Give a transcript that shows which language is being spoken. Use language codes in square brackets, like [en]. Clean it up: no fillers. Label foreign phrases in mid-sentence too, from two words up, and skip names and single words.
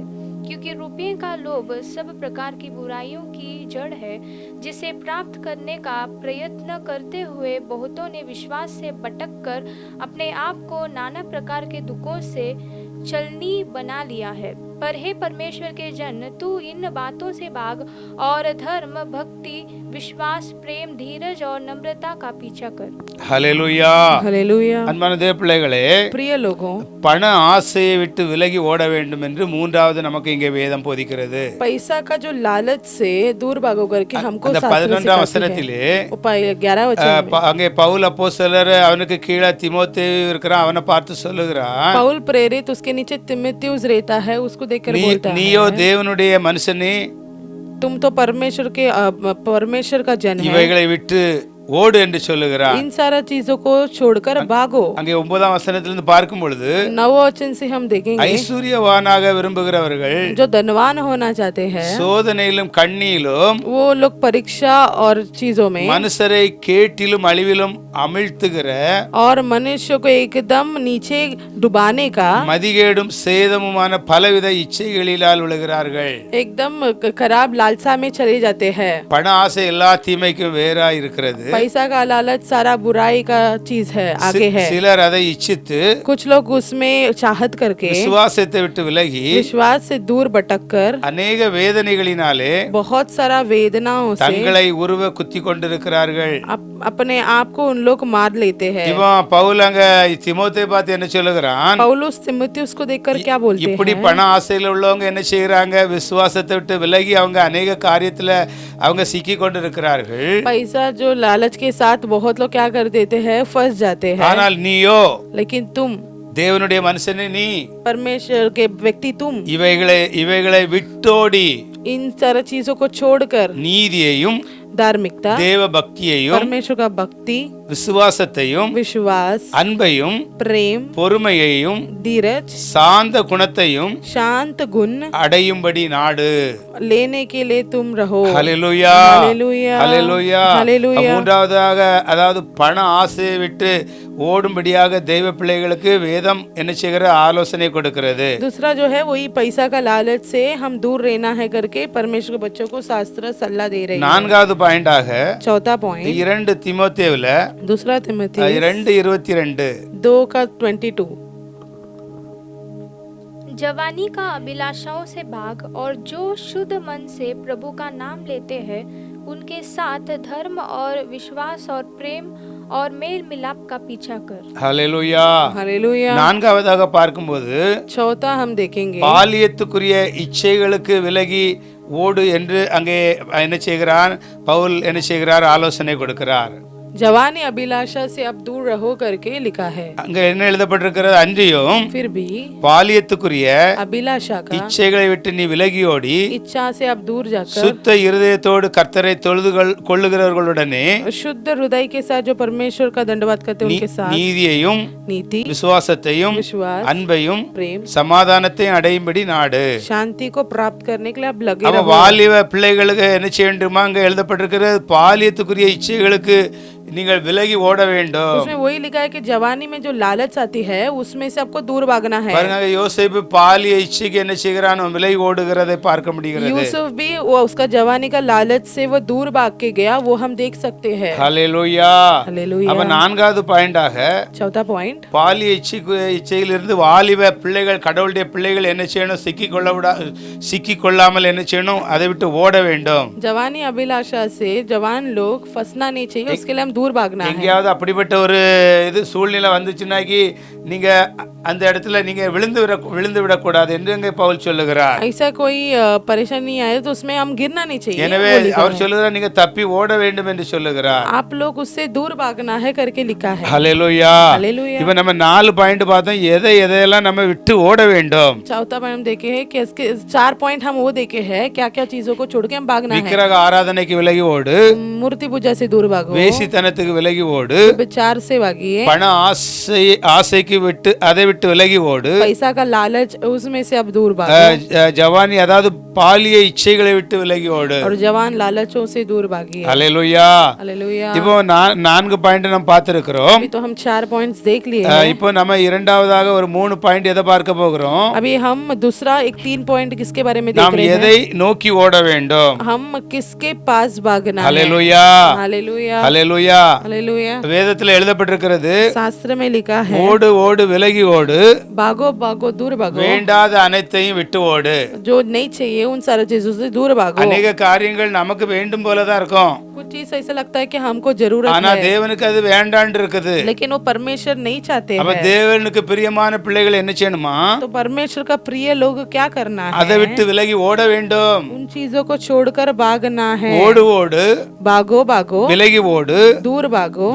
[hi] क्योंकि रुपये का लोभ सब प्रकार की बुराइयों की जड़ है, जिसे प्राप्त करने का प्रयत्न करते हुए बहुतों ने विश्वास से भटक कर अपने आप को नाना प्रकार के दुखों से चलनी बना लिया है। पर हे परमेश्वर के जन, तू इन बातों से भाग और धर्म, भक्ति, विश्वास, प्रेम, धीरज और नम्रता का पीछा कर. [ta] ஹல்லேலூயா. [hi] हालेलुया. [ta] அன்பான தேவ பிள்ளைகளே, [hi] प्रिय लोगों, [ta] பண ஆசையை விட்டு விலகி ஓட வேண்டும் என்று மூன்றாவது நமக்கு இங்கே வேதம் போதிக்கிறது. [hi] पैसा का जो लालच से दूर भागो करके हमको [ta] அந்த [hi] शास्त्र [ta] 11ஆம் [hi] सिखाती है. [ta] வசனத்திலே [hi] 11 वचन में [ta] அங்கே பவுல் அப்போஸ்தலர் அவனுக்கு கீழே தீமோத்தேயு இருக்கிறான், அவனை பார்த்து சொல்லுகிறான், [hi] पौल प्रेरित उसके नीचे तिमुथियुस रहता है, उसको देखकर बोलता [ta] நீயோ [hi] है, [ta] தேவனுடைய மனுஷனே, [hi] तुम तो परमेश्वर का जन है, [ta] இவைகளை விட்டு ஓடு என்று சொல்லுகிறான். [hi] इन सारा चीजों को छोड़कर भागो. [ta] அங்கே 9ஆம் வசனத்திலிருந்து பார்க்கும் பொழுது [hi] 9 वचन से हम देखेंगे [ta] ஐஸ்வர்யவானாக விரும்புகிறவர்கள் [hi] जो धनवान होना चाहते हैं [ta] சோதனையிலும் கண்ணியிலும் [hi] वो लोग परीक्षा और चीजों में [ta] மனுஷரை கேட்டிலும் அழிவிலும் அமிழ்த்துகிற [hi] और मनुष्य को एकदम नीचे डुबाने का [ta] மதிகேடும் சேதமுமான பலவித இச்சைகளிலால் விழுகிறார்கள். [hi] एकदम खराब लालसा में चले जाते हैं. [ta] பண ஆசை எல்லா தீமைக்கும் வேறா இருக்கிறது. [hi] पैसा का लालच सारा बुराई का चीज है, आगे है. [ta] சிலர் அதை இச்சித்து [hi] कुछ लोग उसमें चाहत करके [ta] விசுவாசத்தை விட்டு விலகி [hi] विश्वास से दूर भटक कर [ta] அநேக வேதனைகளினாலே [hi] बहुत सारा वेदनाओं से [ta] தங்களை உருவ குத்தி கொண்டிருக்கிறார்கள். [hi] अपने आप को उन लोग मार लेते हैं। [ta] இவன் பவுல் அங்க திமோத்தேயை பார்த்து என்ன சொல்லுகிறான்? [hi] पौलुस तिमुथियुस को देखकर क्या बोलते [ta] இப்படி [hi] हैं? [ta] பண ஆசையில் உள்ளவங்க என்ன செய்யறாங்க? விசுவாசத்தை விட்டு விலகி அவங்க அநேக காரியத்துல அவங்க சிக்கி கொண்டு இருக்கிறார்கள். [hi] पैसा जो लालच के साथ बहुत लोग क्या कर देते हैं, फंस जाते हैं। [ta] ஆனால் நீயோ [hi] लेकिन तुम [ta] தேவனுடைய மனுஷனே, நீ [hi] परमेश्वर के व्यक्ति तुम [ta] இவைகளை விட்டோடி [hi] इन सारी चीजों को छोड़कर [ta] நீதியையும் [hi] धार्मिकता, [ta] தேவ பக்தியையும் [hi] परमेश्वर का भक्ति, [ta] விசுவாசத்தையும் [hi] विश्वास, [ta] அன்பையும் [hi] प्रेम, [ta] பொறுமையையும் [hi] धीरज, [ta] சாந்த குணத்தையும் [hi] शांत गुण [ta] அடையும்படி நாடு. [hi] लेने के लिए तुम रहो। [ta] ஹல்லேலூயா, ஹல்லேலூயா, ஹல்லேலூயா. ஹல்லேலூயா. மூன்றாவதாக, அதாவது பண ஆசையை விட்டு ஓடும்படியாக தெய்வ பிள்ளைகளுக்கு வேதம் என்ன செய்கிற ஆலோசனை கொடுக்கிறது. [hi] दूसरा जो है वही पैसा का लालच से हम दूर रहना है करके परमेश्वर के बच्चों को शास्त्र सलाह दे रहे हैं। [ta] நான்காவது பாயிண்டாக [hi] चौथा पॉइंट [ta] 2 தீமோத்தேயுல [hi] दूसरा तिमोथी 2:22 2:22 जवानी का अभिलाषाओं से भाग और जो शुद्ध मन से प्रभु का नाम लेते हैं उनके साथ धर्म और विश्वास और प्रेम और मेल मिलाप का पीछा कर। [ta] ஹல்லேலூயா. [hi] हालेलुया। [ta] நான்காவதாக பார்க்கும்போது [hi] चौथा हम देखेंगे [ta] பாலியத்துக்குரிய இச்சைகளுக்கு விலகி ஓடு என்று அங்கே என்ன செய்கிறான்? பவுல் என்ன செய்கிறார்? ஆலோசனை கொடுக்கிறார். [hi] जवानी अभिलाषा से अब दूर रहो करके लिखा है। [ta] அங்க என்ன எழுதப்பட்டிருக்கிறது? அன்றியும் [hi] फिर भी [ta] பாலியத்துக்குரிய [hi] अभिलाषा का [ta] இச்சைகளை விட்டு நீ விலகி ஓடி [hi] इच्छा से अब दूर जाकर [ta] சுத்த இருதயத்தோடு கர்த்தரை தொழுது கொள்ளுகிறவர்களுடனே [hi] शुद्ध हृदय के साथ जो परमेश्वर का दंडवत करते हैं उनके साथ [ta] நீதியையும் [hi] नीति, [ta] விசுவாசத்தையும் [hi] विश्वास, [ta] அன்பையும் [hi] प्रेम, [ta] சமாதானத்தையும் அடையும்படி நாடு. [hi] शांति को प्राप्त करने के लिए अब लगे [ta] அவ [hi] रहो। [ta] வாலிப பிள்ளைகளுக்கு என்ன செய்ய வேண்டுமா? அங்க எழுதப்பட்டிருக்கிறது பாலியத்துக்குரிய இச்சைகளுக்கு நீங்கள் விலகி ஓட வேண்டும். [hi] उसमें वही लिखा है कि जवानी में जो लालच आती है उसमें से आपको दूर भागना है। [ta] பாருங்க, யோசேப்பு பாலிய இச்சைக்கு என்ன செய்கிறான்? விலகி ஓடுகிறதை பார்க்க முடிகிறது. [hi] यूसुफ भी वो उसका जवानी का लालच से वो दूर भाग के गया, वो हम देख सकते हैं। [ta] ஹல்லேலூயா. [hi] हालेलुया। [ta] அப்ப நான்காவது பாயிண்டாக [hi] चौथा पॉइंट [ta] பாலிய இச்சையிலிருந்து வாலிப பிள்ளைகள், கடவுளுடைய பிள்ளைகள் என்ன செய்யணும்? சிக்கி கொள்ளாமல் என்ன செய்யணும்? அதை விட்டு ஓட வேண்டும். [hi] जवानी अभिलाषा से जवान लोग फंसना नहीं चाहिए, उसके लिए हम दूर भागना है। [ta] எங்கேயாவது அப்படிப்பட்ட ஒரு இது சூழ்நிலை வந்துச்சுன்னாக்கி நீங்க அந்த இடத்துல நீங்க விழுந்து விடக்கூடாது என்று அங்கே பவுல் சொல்லுகிறார். [hi] ऐसा कोई परेशानी आए तो उसमें हम गिरना नहीं चाहिए। [ta] எனவே அவர் சொல்லுகிறார், நீங்க தப்பி ஓட வேண்டும் என்று சொல்லுகிறார். [hi] आप लोग उससे दूर भागना है करके लिखा है। [ta] ஹல்லேலூயா. [hi] हालेलुया। [ta] இப்ப நம்ம 4 பாயிண்ட் பார்த்தோம். எதையெல்லாம் நம்ம விட்டு ஓட வேண்டும்? [hi] चौथा पॉइंट हम देखे हैं कि इसके 4 पॉइंट हम वो देखे हैं, क्या क्या चीजों को छोड़ के हम भागना है। [ta] விக்கிரக ஆராதனைக்கு விலகி ஓடு, [hi] मूर्ति पूजा से दूर भागो, [ta] வேசித்தனத்துக்கு விலகி ஓடு, [hi] विचार से भागिए, [ta] பண ஆசைக்கு விட்டு அதை விட்டு விலகி ஓடு, [hi] पैसा का लालच उसमें से अब दूर भागो, [ta] ஜவானி அதாவது பாலிய இச்சைகளை விட்டு விலகி ஓடு. [hi] और जवान लालचों से दूर भागिए। [ta] ஹல்லேலூயா. [hi] हालेलुया। [ta] இப்போ 4 பாயிண்ட் நம்ம பார்த்திருக்கிறோம். [hi] अभी तो हम 4 पॉइंट्स देख लिए हैं। [ta] இப்போ நம்ம இரண்டாவதாக ஒரு 3 பாயிண்ட் எதை பார்க்க போகிறோம்? [hi] अभी हम दूसरा एक 3 पॉइंट किसके बारे में देख [ta] நாம் [hi] रहे हैं? [ta] எதை நோக்கி ஓட வேண்டும்? [hi] हम किसके पास भागना है? [ta] ஹல்லேலூயா. [hi] हालेलुया। [ta] ஹல்லேலூயா. [hi] हालेलुया। [ta] வேதத்துல எழுதப்பட்டிருக்கிறது, [hi] शास्त्र में लिखा है, [ta] ஓடு ஓடு விலகி ஓடு, [hi] भागो भागो दूर भागो, [ta] வேண்டாத அனைத்தையும் விட்டு ஓடு. [hi] जो नहीं चाहिए उन सारी चीजों से दूर भागो। [ta] அநேக காரியங்கள் நமக்கு வேண்டும் போலதான் இருக்கும், [hi] कुछ चीज ऐसा लगता है कि हमको जरूरत [ta] ஆனா [hi] है, [ta] தேவனுக்கு அது வேண்டான்னு இருக்குது. [hi] लेकिन वो परमेश्वर नहीं चाहते [ta] அப்ப [hi] हैं। [ta] தேவனுக்கு பிரியமான பிள்ளைகள் என்ன செய்யணுமா? [hi] तो परमेश्वर का प्रिय लोग क्या करना [ta] அதை [hi] है? [ta] விட்டு விலகி ஓட வேண்டும். [hi] उन चीजों को छोड़कर भागना है। [ta] ஓடு ஓடு, [hi] भागो भागो, [ta] விலகி ஓடு, [hi] दूर भागो,